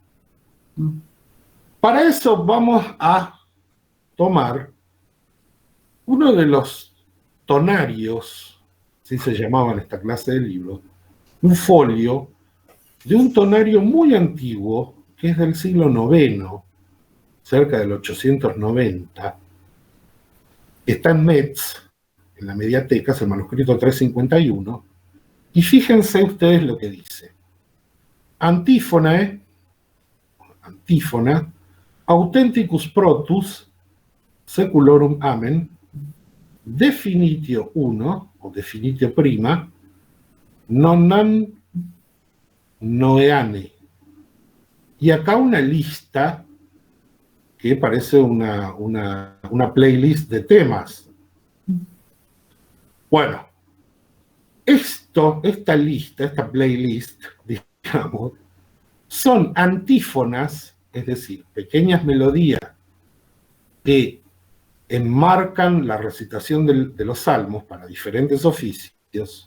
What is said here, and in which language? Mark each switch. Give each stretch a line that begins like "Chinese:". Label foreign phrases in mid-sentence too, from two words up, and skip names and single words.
Spanish: Para eso vamos a tomar uno de los tonarios, así se llamaban esta clase de libros, un folio de un tonario muy antiguo, que es del siglo IX, cerca del 890, está en Metz, en la Mediateca, es el manuscrito 351, y fíjense ustedes lo que dice.
Latin: Antífona, authenticus protus, seculorum amen, definitio 1, o definitio prima, nonam noeane.
Spanish: Y acá una lista que parece una playlist de temas. Bueno, esta lista, esta playlist, digamos, son antífonas, es decir, pequeñas melodías que enmarcan la recitación de los salmos para diferentes oficios.